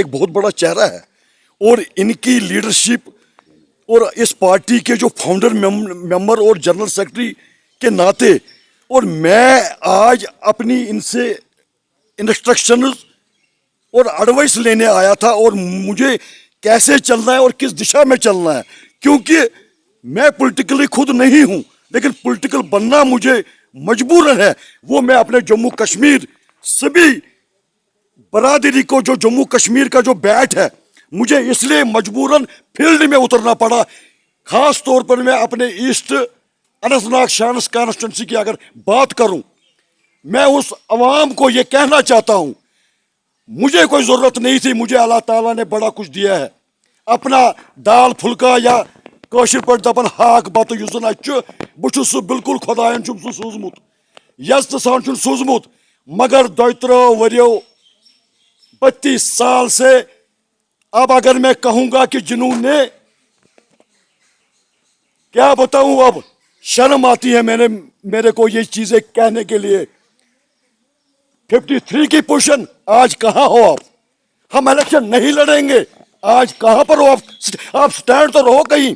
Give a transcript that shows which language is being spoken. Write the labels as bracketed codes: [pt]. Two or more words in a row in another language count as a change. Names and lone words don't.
[ur] بہت بڑا چہرہ ہے, اور ان کی لیڈرشپ اور اس پارٹی کے جو [en] founder member [ur] اور [en] general secretary [ur] کے ناطے, اور میں آج اپنی ان سے انسٹرکشنز اور ایڈوائس لینے آیا تھا, اور مجھے کیسے چلنا ہے اور کس دشا میں چلنا ہے, کیونکہ میں پولیٹیکلی خود نہیں ہوں لیکن پولیٹیکل بننا مجھے مجبوراً ہے. وہ میں اپنے جموں کشمیر سبھی برادری کو جو جموں کشمیر کا جو بیٹ ہے, مجھے اس لیے مجبوراً فیلڈ میں اترنا پڑا. خاص طور پر میں اپنے ایسٹ اننت ناگ شانس کانسٹیٹنسی کی اگر بات کروں, میں اس عوام کو یہ کہنا چاہتا ہوں, مجھے کوئی ضرورت نہیں تھی, مجھے اللہ تعالیٰ نے بڑا کچھ دیا ہے. اپنا دال پھلکا یا [ks] کاشر پہ دپن ہاک بتہ اس زن بہ سہ بالکل خدائن سہ سوزمت یزتہ سان سوزمت, [ur] مگر 32 وریو 32 سال سے اب اگر میں کہوں گا کہ جنہوں نے کیا بتاؤں, اب شرم آتی ہے میرے کو یہ چیزیں کہنے کے لیے. 53 کی پوزیشن آج کہاں ہو آپ, ہم الیکشن نہیں لڑیں گے, آج کہاں پر ہو آپ سٹینڈ تو رہو کہیں.